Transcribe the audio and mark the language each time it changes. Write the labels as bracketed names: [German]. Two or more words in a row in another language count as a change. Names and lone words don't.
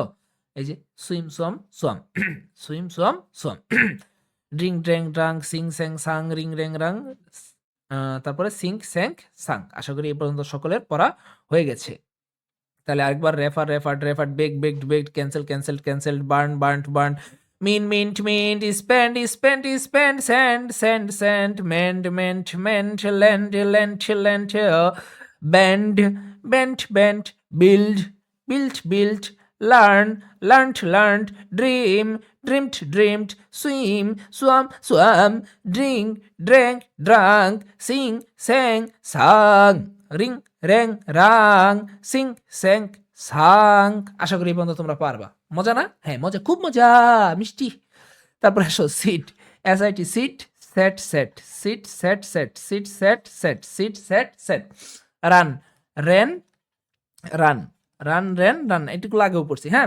[Bangla] এই যে [English] swim swam swam, swim swam swam, dring drang drang, sing sang sang, ring rang rang, তারপরে sink sank sank। [Bangla] আশা করি এই পর্যন্ত সকলের পড়া হয়ে গেছে। তাহলে আরেকবার [English] refer referred referred bake baked baked cancel cancelled cancelled, burn burned burn, mint, spend, send, mend, lend, bend, built, learned, dreamed, swam, drink, drank, sing, sang, ring, rang, sing, sang, সাং। [Bangla] আশা করি এই পর্যন্ত তোমরা পারবা। মজা না? হ্যাঁ, মজা, খুব মজা, মিষ্টি। তারপরে আসো [English] sit, SIT, set. run, ran, run, [Bangla] এটুকু আগেও পড়ছি, হ্যাঁ।